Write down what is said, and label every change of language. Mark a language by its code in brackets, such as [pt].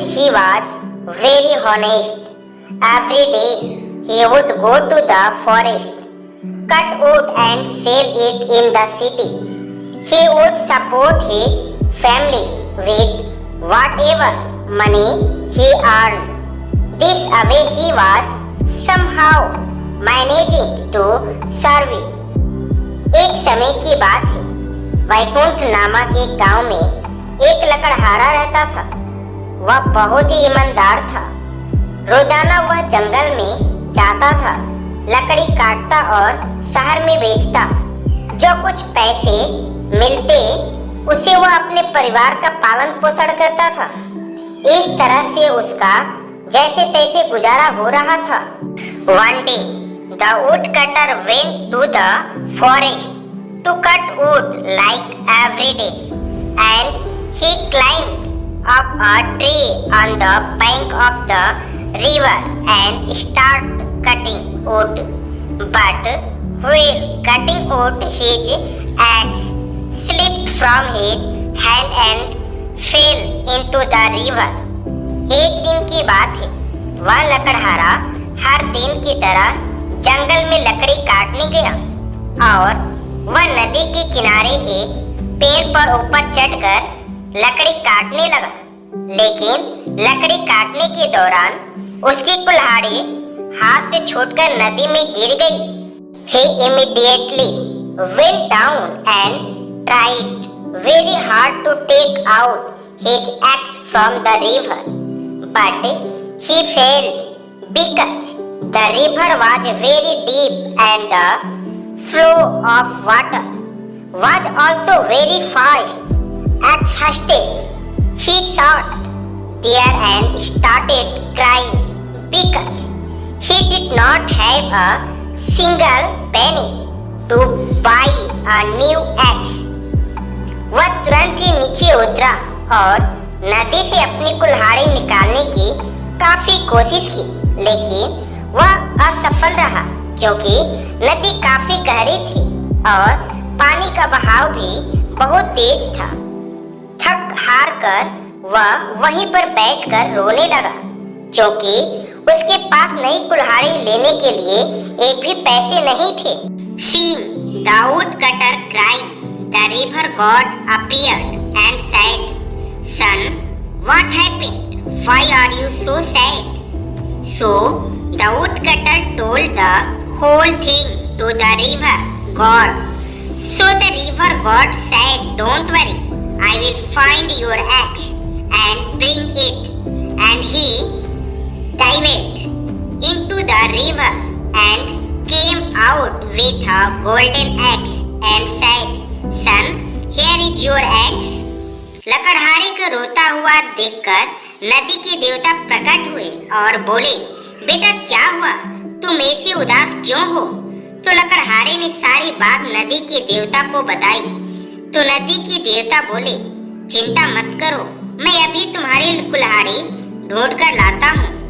[en] He was very honest. Every day he would go to the forest, cut wood and sell it in the city. He would support his family with whatever money he earned. This way he was somehow managing to survive. [hi] एक समय की बात है। वैकुंठ नामक एक गांव में एक लकड़हारा रहता था। वह बहुत ही ईमानदार था। रोजाना वह जंगल में जाता था, लकड़ी काटता और शहर में बेचता। जो कुछ पैसे मिलते उसे वह अपने परिवार का पालन पोषण करता था। इस तरह से उसका जैसे तैसे गुजारा हो रहा था। [en] One day, the woodcutter went to the forest to cut wood like every day, and he climbed up a tree on the bank of the river and started cutting wood. But while cutting wood, his axe slipped from his hand and fell into the river. [hi] एक दिन की बात है। वह लकड़हारा हर दिन की तरह जंगल में लकड़ी काटने गया और वह नदी के किनारे एक पेड़ पर ऊपर चढ़कर लकड़ी काटने लगा। लेकिन लकड़ी काटने के दौरान उसकी कुल्हाड़ी हाथ से छूटकर नदी में गिर गई। [en] He immediately went down and tried very hard to take out his axe from the river, but he failed because the river was very deep and the flow of water was also very fast. Exhausted, he sat there and started crying because he did not have a single penny to buy a new axe. [hi] वह तुरंत ही नीचे उतरा और नदी से अपनी कुल्हाड़ी निकालने की काफी कोशिश की, लेकिन वह असफल रहा क्योंकि नदी काफी गहरी थी और पानी का बहाव भी बहुत तेज था। थक हार कर वह वहीं पर बैठकर रोने लगा क्योंकि उसके पास नई कुल्हाड़ी लेने के लिए एक भी पैसे नहीं थे। [en] Seeing the woodcutter crying, the river god appeared and said, "Son, what happened? Why are you so sad?" So the woodcutter told the whole thing to the river god. So the river god said, "Don't worry, I will find your axe and bring it." And he dived into the river and came out with a golden axe and said, "Son, here is your axe." [hi] लकड़हारे को रोता हुआ देखकर नदी के देवता प्रकट हुए और बोले, बेटा क्या हुआ, तुम ऐसे उदास क्यों हो? तो लकड़हारे ने सारी बात नदी के देवता को बताई। तो नदी के देवता बोले, चिंता मत करो, मैं अभी तुम्हारी कुल्हाड़ी ढूंढ कर लाता हूँ।